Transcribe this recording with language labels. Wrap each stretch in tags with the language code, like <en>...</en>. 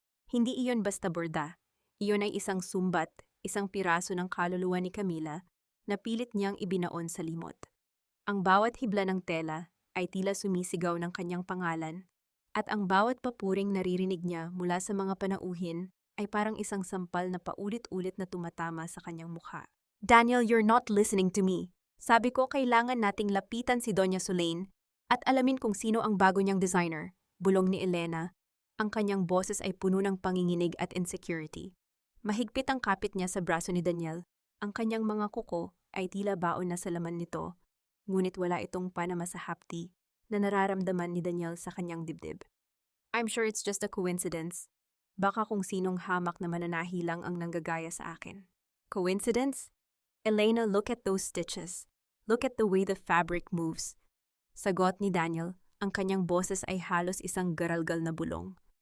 <tl>Hindi iyon basta borda. Iyon ay isang sumbat, isang piraso ng kaluluwa ni Camila na pilit niyang ibinaon sa limot. Ang bawat hibla ng tela ay tila sumisigaw ng kanyang pangalan, at ang bawat papuring naririnig niya mula sa mga panauhin ay parang isang sampal na paulit-ulit na tumatama sa kanyang mukha.</tl> <en>Daniel, you're not listening to me.</en> <tl>Sabi ko kailangan nating lapitan si Doña Sulain at alamin kung sino ang bago niyang designer, bulong ni Elena. Ang kanyang boses ay puno ng panginginig at insecurity. Mahigpit ang kapit niya sa braso ni Daniel. Ang kanyang mga kuko ay tila baon na sa laman nito, ngunit wala itong panama sa hapdi na nararamdaman ni Daniel sa kanyang dibdib.</tl> <en>I'm sure it's just a coincidence.</en> <tl>Baka kung sinong hamak na mananahi lang ang nanggagaya sa akin.</tl> <en>Coincidence? Elena, look at those stitches. Look at the way the fabric moves.</en> <tl>Sagot ni Daniel, ang kanyang boses ay halos isang garalgal na bulong.</tl>